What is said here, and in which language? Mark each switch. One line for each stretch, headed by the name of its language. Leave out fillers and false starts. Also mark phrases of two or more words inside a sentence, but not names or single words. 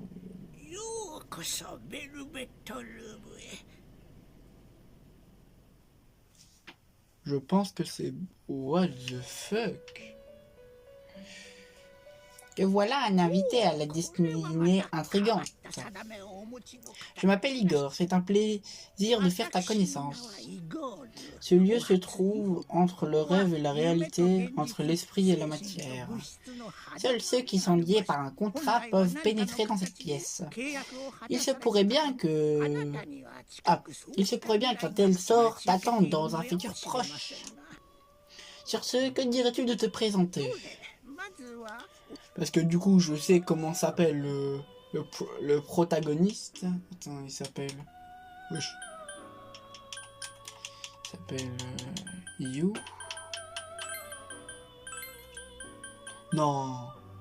Japanese: ようこそベルベットルームへ。
French: Je pense que c'est...
English: What the fuck?
French: Et voilà un invité à la
Japanese: これはま
French: destinée
Japanese: た変わっ
French: intrigante.
Japanese: た定めをお持ちの方
French: Je m'appelle Igor, c'est un plaisir de faire ta
Japanese: 私の名は
French: connaissance.
Japanese: イゴール。
French: Ce lieu
Japanese: お
French: se
Japanese: 初に
French: trouve entre
Japanese: こ
French: le
Japanese: こは
French: rêve et la
Japanese: 夢と
French: réalité,
Japanese: 現
French: entre
Japanese: 実
French: l'esprit et la
Japanese: 精神と
French: matière.
Japanese: 物質の狭
French: Seuls
Japanese: 間
French: ceux
Japanese: に
French: qui
Japanese: あ
French: sont
Japanese: る
French: liés
Japanese: 場
French: par
Japanese: 所。
French: un
Japanese: 本
French: contrat
Japanese: 来は
French: peuvent
Japanese: 何かの
French: pénétrer dans cette
Japanese: 形で
French: pièce.
Japanese: 契約を果
French: Il
Japanese: た
French: se
Japanese: され
French: pourrait
Japanese: てた
French: bien
Japanese: かも。あな
French: que...
Japanese: たには近
French: Ah,
Japanese: くそう
French: il se
Japanese: した
French: pourrait
Japanese: 未
French: bien qu'un
Japanese: 来が
French: tel sort
Japanese: 待ち受けて
French: t'attende
Japanese: いる
French: dans
Japanese: の
French: un
Japanese: やも
French: futur
Japanese: しれません
French: proche.
Japanese: が。
French: Sur ce, que dirais-tu de te
Japanese: ど
French: présenter?
Japanese: れま
French: Parce que du coup, je sais comment s'appelle le protagoniste. Attends, il s'appelle... Wesh. Il s'appelle... You. Non.